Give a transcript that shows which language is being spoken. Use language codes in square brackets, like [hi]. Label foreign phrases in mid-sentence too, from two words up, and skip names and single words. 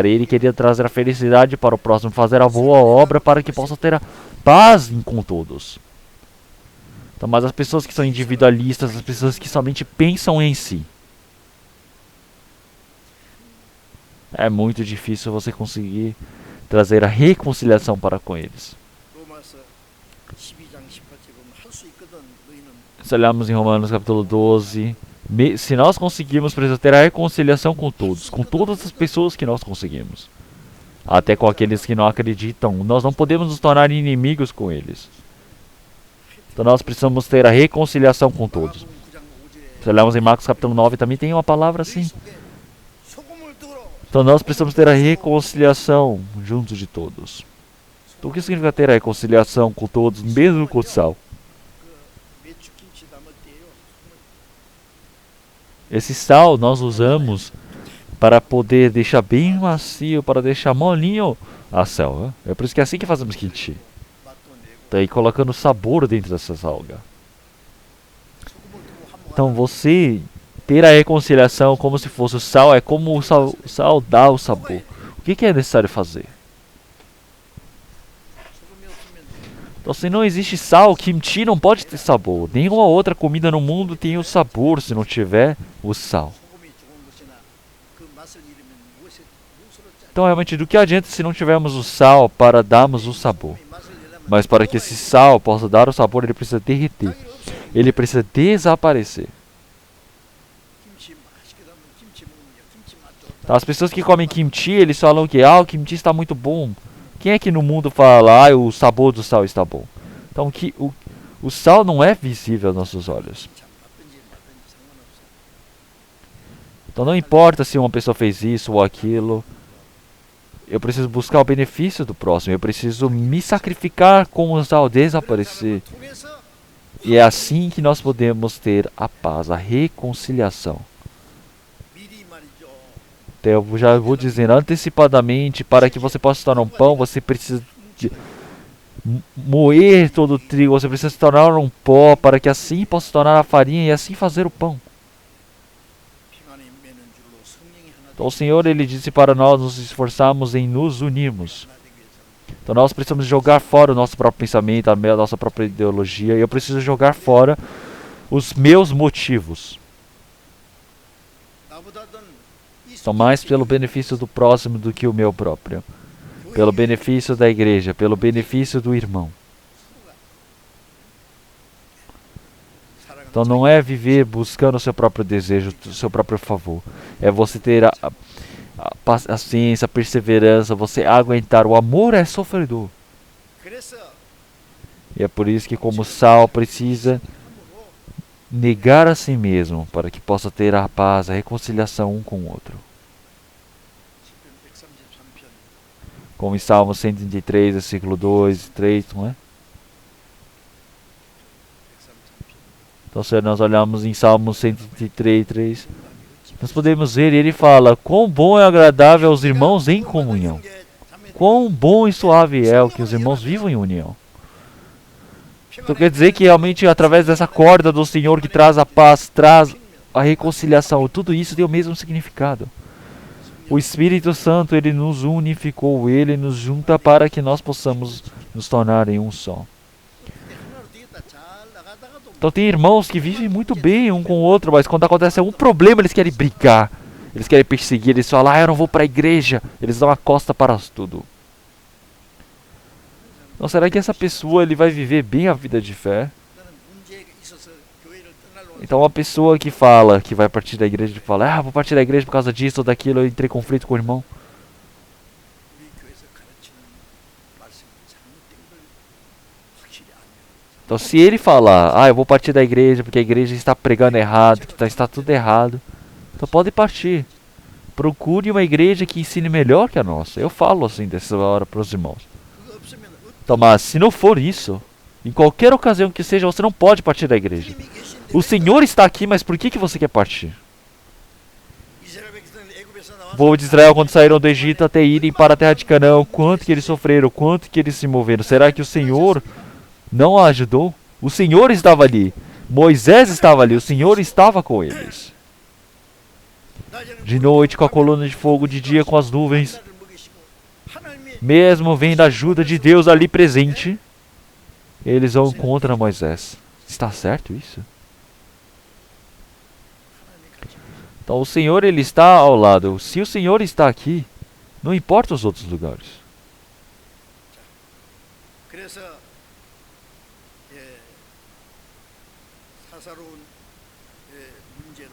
[pt] Ele queria trazer a felicidade para o próximo, fazer a boa obra para que possa ter a paz com todos. Então, mas as pessoas que são individualistas, as pessoas que somente pensam em si, é muito difícil você conseguir trazer a reconciliação para com eles. [ko] 로마서 12장 18절 보면 할 수 있거든 너희는 [pt] Se olharmos em Romanos capítulo 12, se nós conseguirmos, precisamos ter a reconciliação com todos, com todas as pessoas que nós conseguimos. Até com aqueles que não acreditam, nós não podemos nos tornar inimigos com eles. Então nós precisamos ter a reconciliação com todos. [ko] 마가복음 9장 5절에 [pt] Se olharmos em Marcos capítulo 9, também tem uma palavra assim. [ko] 속에 소금을 두어 [pt] Então nós precisamos ter a reconciliação junto de todos. Então o que significa ter a reconciliação com todos, mesmo com o sal? [ko] 그 메추김치 담을 때요 [pt] Esse sal nós usamos para poder deixar bem macio, para deixar molinho a sal. Né? É por isso que é assim que fazemos kimchi. [ko] 맛도 내고 [pt] Tá aí colocando sabor dentro dessa salga. [ko] 소금을 두고 한번 [pt] Então você ter a reconciliação como se fosse o sal, é como o sal dá o sabor. O que é necessário fazer? [ko] 소금이 없으면 [pt] Então se não existe sal, kimchi não pode ter sabor. Nenhuma outra comida no mundo tem o sabor se não tiver o sal. [ko] 소금이 좋은 것이나 그 맛을 잃으면 무엇으로 짜 [pt] Então realmente do que adianta se não tivermos o sal para darmos o sabor? [ko] 소금이 맛을 내려면 [pt] Mas para que esse sal possa dar o sabor, ele precisa derreter. [ko] 당연히 없어요. [pt] Ele precisa desaparecer. [ko] 김치 맛있게 담은 김치 먹으면 김치 맛 좋다. [pt] Então, as pessoas que comem kimchi, eles falam que o kimchi está muito bom. Quem é que no mundo fala, o sabor do sal está bom? Então o sal não é visível aos nossos olhos. [ko] 참 맞든지 말든지 상관없어요. [pt] Então não importa se uma pessoa fez isso ou aquilo. Eu preciso buscar o benefício do próximo. Eu preciso me sacrificar com o sal desaparecer. [ko] 통해서 [pt] E é assim que nós podemos ter a paz, a reconciliação. [ko] 미리 말이죠. [pt] Então, eu já vou dizendo antecipadamente, para que você possa se tornar um pão, você precisa moer todo o trigo, você precisa se tornar um pó para que assim possa se tornar a farinha e assim fazer o pão. [ko] 평안의 매는줄로 성령이 하나 [pt] Então o Senhor ele disse para nós nos esforçarmos em nos unirmos. [ko] 하나 되기 위해서는 [pt] Então nós precisamos jogar fora o nosso próprio pensamento, a nossa própria ideologia. E eu preciso jogar fora os meus motivos. [ko] 나보다든 이 [pt] São mais pelo benefício do próximo do que o meu próprio. Pelo benefício da igreja, pelo benefício do irmão. Então não é viver buscando o seu próprio desejo, o seu próprio favor. É você ter a paciência, a perseverança, você aguentar. O amor é sofredor. [ko] 그래서 [pt] E é por isso que como sal precisa [ko] 함으로 [pt] negar a si mesmo para que possa ter a paz, a reconciliação um com o outro. [ko] 시편 133편 [pt] Como em Salmo 133, versículo 2 e 3, não é? [ko] 133편 [pt] Então se nós olharmos em Salmo 133, 3, nós podemos ver, ele fala, quão bom e agradável aos irmãos em comunhão. Quão bom e suave é o que os irmãos vivam em união. Então quer dizer que realmente através dessa corda do Senhor que traz a paz, traz a reconciliação, tudo isso tem o mesmo significado. O Espírito Santo, ele nos unificou, ele nos junta para que nós possamos nos tornar em um só. [ko] 하나로 되겠다 잘 나가다가도 [pt] Então tem irmãos que vivem muito bem um com o outro, mas quando acontece algum problema eles querem brigar, eles querem perseguir, eles falam, eu não vou para a igreja, eles dão a costa para tudo. Então será que essa pessoa ele vai viver bem a vida de fé? [ko] 나는 문제에 있어서 교회를 떠날로 [pt] Então uma pessoa que fala que vai partir da igreja e fala, vou partir da igreja por causa disso ou daquilo, eu entrei em conflito com o irmão. [ko] 우리 교회에서 가르치는 말씀이 잘못된 걸 확실히 알면 [pt] Então se ele falar, eu vou partir da igreja porque a igreja está pregando errado, que está tudo errado, então pode partir. Procure uma igreja que ensine melhor que a nossa. Eu falo assim dessa hora para os irmãos. [ko] 그거 없으면 [pt] Então, mas se não for isso, em qualquer ocasião que seja, você não pode partir da igreja. [ko] 주님이 계신데 [pt] O Senhor está aqui, mas por que você quer partir? [ko] 이스라엘 백성들은 애굽에서 [pt] O [ko] 나와서 [pt] povo de Israel, quando saíram do Egito até irem para a terra de Canaã, quanto que eles sofreram, quanto que eles se moveram. Será que o Senhor não a ajudou? O Senhor estava ali. Moisés estava ali, o Senhor estava com eles. [ko] 낮에는 [pt] De noite com a coluna de fogo, de dia com as nuvens. [ko] 나를 먹이시고 하나님의 [pt] Mesmo vendo a ajuda de Deus ali presente, eles vão contra Moisés. Está certo isso? [ko] 하나님의 같이 [pt] Então o Senhor ele está ao lado. Se o Senhor está aqui, não importa os outros lugares. [ko] 그래서 사사로운 문제로